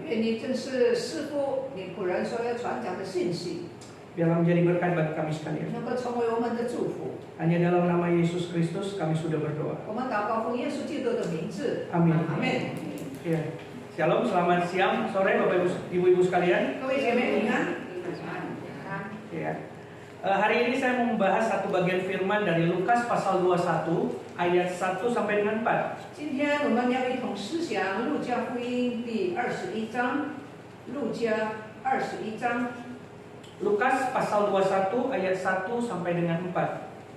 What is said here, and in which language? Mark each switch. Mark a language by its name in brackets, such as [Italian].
[Chinese] 愿你正是师父你仆人所要传讲的信息， [Indonesian] Biarlah menjadi berkat bagi kami sekalian. [Chinese] 能够成为我们的祝福。 [Indonesian] Hanya dalam nama Yesus Kristus kami sudah berdoa. [Chinese] 我们祷告奉耶稣基督的名字， [Indonesian] Amin. [Chinese] 阿门。 [Indonesian] Ya. Shalom, selamat siang, sore Bapak Ibu sekalian. [Chinese] 各位姐妹平安。 [Indonesian] Ya. Hari ini saya mau membahas satu bagian firman dari Lukas pasal 21 ayat 1 sampai dengan 4. [Chinese] 今天我们要一同思想路加福音第21章，路加21章 [Indonesian] Lukas pasal 21 ayat 1 sampai dengan 4.